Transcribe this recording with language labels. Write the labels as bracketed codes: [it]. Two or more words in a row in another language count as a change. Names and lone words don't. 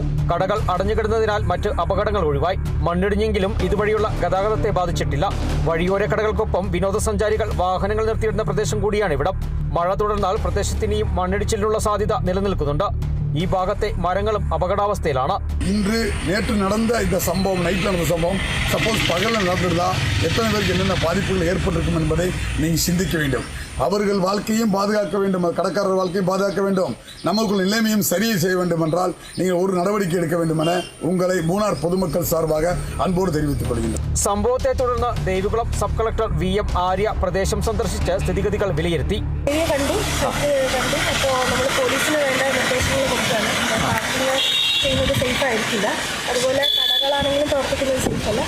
[ml] കടകൾ അടഞ്ഞുകിടന്നതിനാൽ മറ്റ് അപകടങ്ങൾ ഒഴിവായി. മണ്ണിടിഞ്ഞെങ്കിലും ഇതുവഴിയുള്ള ഗതാഗതത്തെ ബാധിച്ചിട്ടില്ല. വഴിയോര കടകൾക്കൊപ്പം വിനോദസഞ്ചാരികൾ വാഹനങ്ങൾ നിർത്തിയിടുന്ന പ്രദേശം കൂടിയാണ് ഇവിടം. മഴ തുടർന്നാൽ പ്രദേശത്തിനെയും മണ്ണിടിച്ചിലിനുള്ള സാധ്യത നിലനിൽക്കുന്നുണ്ട്. ഈ ഭാഗത്തെ മരങ്ങളും അപകടാവസ്ഥയിലാണ്. [ta] இன்று நேற்று நடந்த இந்த சம்பவம், நைட்டில் நடந்த சம்பவம் சப்போஸ் பகலில் நடந்திருந்தா எத்தனை பேருக்கு என்னென்ன பாதிப்புகள் ஏற்பட்டிருக்கும் என்பதை நீங்கள் சிந்திக்க வேண்டும். அவர்கள் வாழ்க்கையும் பாதுகாக்க வேண்டும், கடற்கரை வாழ்க்கையும் பாதுகாக்க வேண்டும், நமக்குள் நிலைமையும் சரியை செய்ய வேண்டும் என்றால் நீங்கள் ஒரு நடவடிக்கை எடுக்க வேண்டும் என உங்களை மூணார் பொதுமக்கள் சார்பாக അൻപോട് தெரிவித்துக் കൊള്ളുന്നു. [ml] സംഭവത്തെ തുടർന്ന് ദേവികുളം സബ് കളക്ടർ VM ആര്യ പ്രദേശം സന്ദർശിച്ച് സ്ഥിതിഗതികൾ വിലയിരുത്തി. കണ്ടു അപ്പോൾ നമ്മൾ പോലീസിന് വേണ്ട നിർദ്ദേശങ്ങൾ കൊടുക്കുകയാണ്. പാർക്കിംഗ് ചെയ്യുന്നത് സേഫ് ആയിരിക്കില്ല, അതുപോലെ കടകളാണെങ്കിലും പ്രവർത്തിക്കുന്നത് സേഫ് അല്ല.